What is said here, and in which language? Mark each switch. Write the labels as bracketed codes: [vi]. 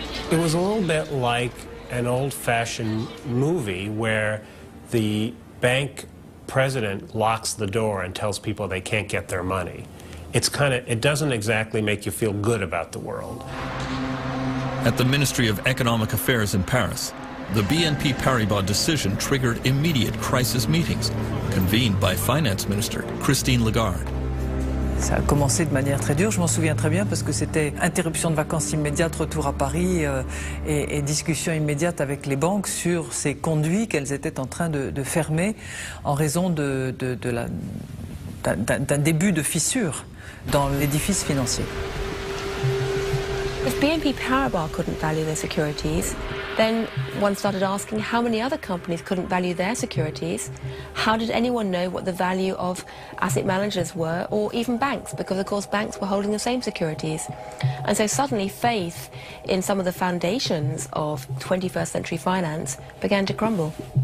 [en] It was a little bit like an old-fashioned movie where the bank president locks the door and tells people they can't get their money. It doesn't exactly make you feel good about the world. At the Ministry of Economic Affairs in Paris, the BNP Paribas decision triggered immediate crisis meetings, convened by Finance Minister Christine Lagarde. [fr] Ça a commencé de manière très dure, je m'en souviens très bien, parce que c'était interruption de vacances immédiate, retour à Paris et discussion immédiate avec les banques sur ces conduits qu'elles étaient en train de fermer en raison d'un début de fissure dans l'édifice financier. [en] If BNP Paribas couldn't value their securities, then one started asking how many other companies couldn't value their securities. How did anyone know what the value of asset managers were, or even banks? Because of course banks were holding the same securities. And so suddenly faith in some of the foundations of 21st century finance began to crumble.